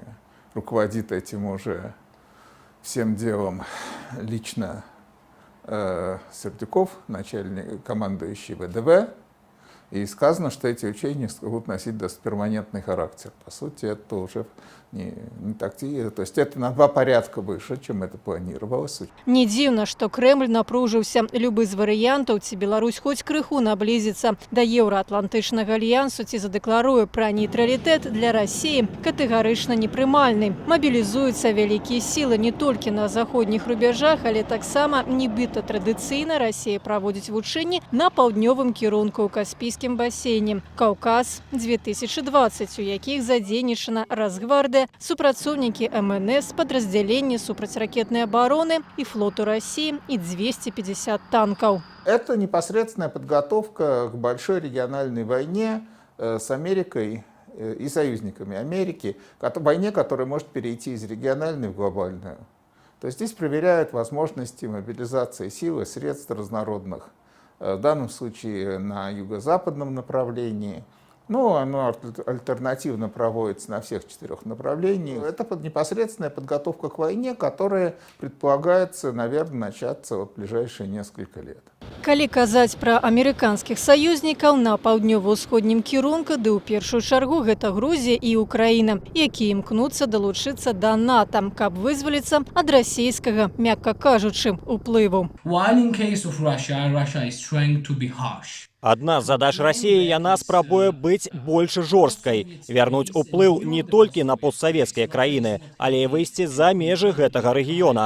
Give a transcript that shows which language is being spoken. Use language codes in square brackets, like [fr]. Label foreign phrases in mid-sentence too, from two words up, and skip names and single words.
[ru] Руководит этим уже всем делом лично Сердюков, начальник, командующий ВДВ. И сказано, что эти учения будут носить перманентный характер. По сути, это уже не тактика. То есть это на 2 порядка выше, чем это планировалось. [be] Не дзіўна, што Крэмль напружыўся. Любы з варыянтаў, ці Беларусь хоць крыху наблізіцца да еўраатлантычнага альянсу, ці задэкларуе пра нейтралітэт, для Расіі катэгарычна непрымальны. Мабілізуюцца вялікія сілы не толькі на заходніх рубяжах, але таксама нібыта традыцыйна Расія праводзіць вучэнні на паўднёвым кірунку ў Каспійскім басейне. «Каўказ-2020», у якіх задзейнічана Расгвардыя, супрацоўнікі МНС, падраздзяленні супрацьракетнай абароны і флоту [ru] России и 250 танков. Это непосредственная подготовка к большой региональной войне с Америкой и союзниками Америки, войне, которая может перейти из региональной в глобальную. То есть здесь проверяют возможности мобилизации сил и средств разнородных. В данном случае на юго-западном направлении. Ну, оно альтернативно проводится на всех 4 направлениях. Это непосредственная подготовка к войне, которая предполагается, наверное, начаться в ближайшие несколько лет. [be] Калі казаць пра амерыканскіх саюзнікаў на паўднёва-ўсходнім кірунку, ды ў першую чаргу гэта Грузія і Украіна, якія імкнуцца далучыцца да НАТО, каб вызваліцца ад расійскага, мякка кажучы, уплыву. Адна з задач Расіі яна спрабуе быць больш жорсткай, вярнуць уплыў не толькі на постсавецкія краіны, але і выйсці за межы гэтага рэгіёна.